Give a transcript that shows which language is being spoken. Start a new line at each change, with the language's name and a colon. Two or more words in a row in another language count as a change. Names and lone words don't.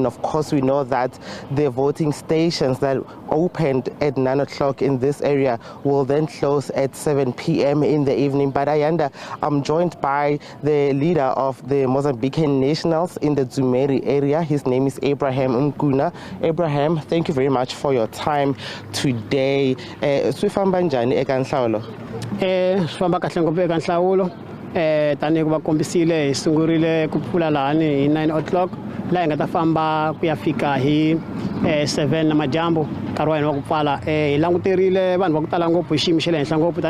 English: Of course, we know that the voting stations that opened at 9 o'clock in this area will then close at 7 p.m. in the evening. But Ayanda, I'm joined by the leader of the Mozambican nationals in the Zumeri area. His name is Abraham Mkuna. Abraham, thank you very much for your time today.
Tsonga: Swifamba njani eka Nhlawulo? Swifamba kahle ngopfu eka Nhlawulo. Tani ku va kombisile hi sungurile ku pfula lani hi 9 o'clock laha hi nga ta famba ku ya fika hi 7 namajambu nkarhi wa hina wa ku pfala hi languterile vanhu va ku tala ngopfu hi xiyimo xa le henhla ngopfu